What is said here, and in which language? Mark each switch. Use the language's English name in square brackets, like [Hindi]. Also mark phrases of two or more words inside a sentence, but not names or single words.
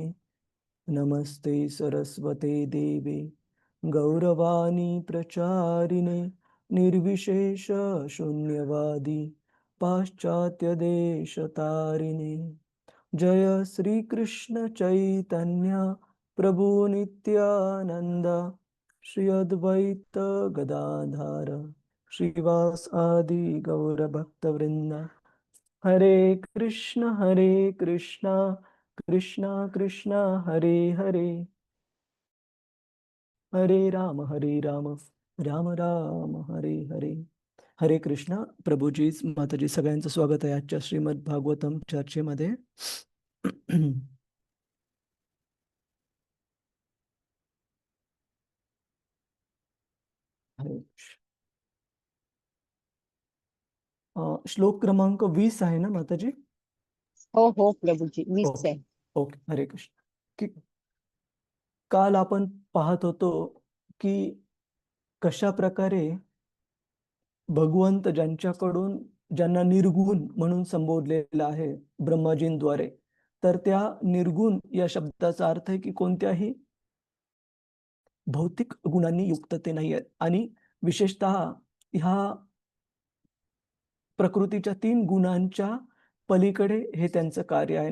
[Sanskrit] नमस्ते सरस्वते देवे गौरवाणी प्रचारिणे निर्विशेष शून्यवादी पाश्चात्य देशतारिणे। जय श्री कृष्ण चैतन्य प्रभु नित्यानंद श्री अद्वैत गदाधर श्रीवास आदि गौर भक्त वृंद। हरे कृष्ण कृष्ण कृष्ण हरे हरे, हरे राम राम राम हरे हरे। [Marathi] हरे कृष्ण प्रभूजी माताजी सगळ्यांचं स्वागत आहे आजच्या श्रीमद भागवतम चर्चेमध्ये। श्लोक क्रमांक 20 आहे ना माताजी? हो हो प्रभूजी 20 आहे. ओके हरे कृष्ण। काल आपण पाहत होतो की कशा प्रकारे भगवंत ज्यांना निर्गुण म्हणून संबोधलेलं आहे ब्रह्माजींद्वारे, तर त्या निर्गुण या शब्दाचा अर्थ आहे की कोणत्याही भौतिक गुणांनी युक्त ते नाही आहेत आणि विशेषतः ह्या प्रकृतीच्या 3 गुणांच्या पलीकडे हे त्यांचं कार्य आहे।